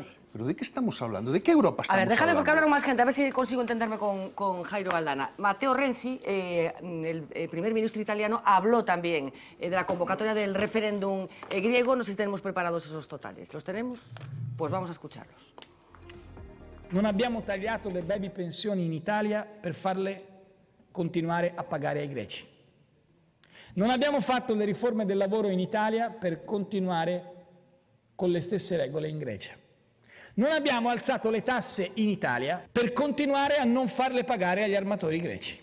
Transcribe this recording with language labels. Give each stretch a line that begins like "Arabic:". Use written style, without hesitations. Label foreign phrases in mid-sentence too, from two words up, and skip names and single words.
Spanish: ¿Pero de qué estamos hablando? ¿De qué Europa estamos hablando? A ver, déjame porque hablaron más gente, a ver si consigo entenderme con Jairo Valdana. Matteo Renzi, el primer ministro italiano, habló también de la convocatoria del referéndum griego. No sé si tenemos preparados esos totales. ¿Los tenemos? Pues vamos a escucharlos.
Italian: Non abbiamo tagliato le baby pensioni in Italia per farle continuare a pagare ai greci. Non abbiamo fatto le riforme del lavoro in Italia per continuare con le stesse regole in Grecia. Non abbiamo alzato le tasse in Italia per continuare a non farle pagare agli armatori greci.